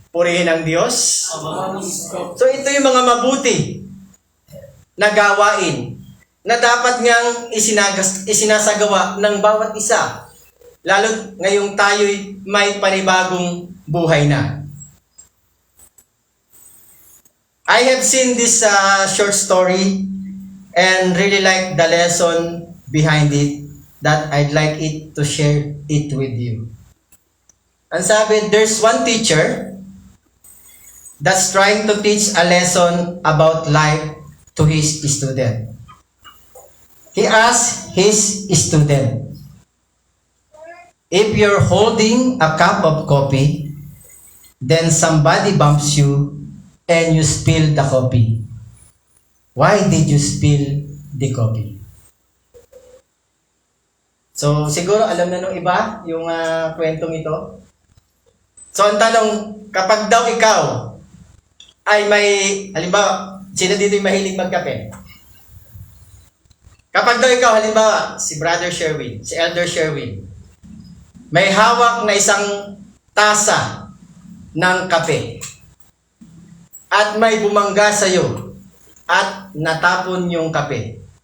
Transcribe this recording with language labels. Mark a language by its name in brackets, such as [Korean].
[Filipino] Purihin ang Diyos. So ito yung mga mabuti na gawain na dapat ngang isinasagawa ng bawat isa, lalo ngayong tayo'y may panibagong buhay na. [English] I have seen this short story and really like the lesson behind it, that I'd like it to share it with you. [Filipino] Ang sabi, [English] there's one teacher that's trying to teach a lesson about life to his student. He asked his student, if you're holding a cup of coffee, then somebody bumps you and you spill the coffee. Why did you spill the coffee? [Filipino] So, siguro alam na nung iba yung kwentong ito. So, ang tanong, kapag daw ikaw ay may, halimbawa, sino dito yung mahilig magkape? Kapag daw ikaw, halimbawa, si Brother Sherwin, si Elder Sherwin, may hawak na isang tasa ng kape at may bumangga sa'yo at natapon yung kape.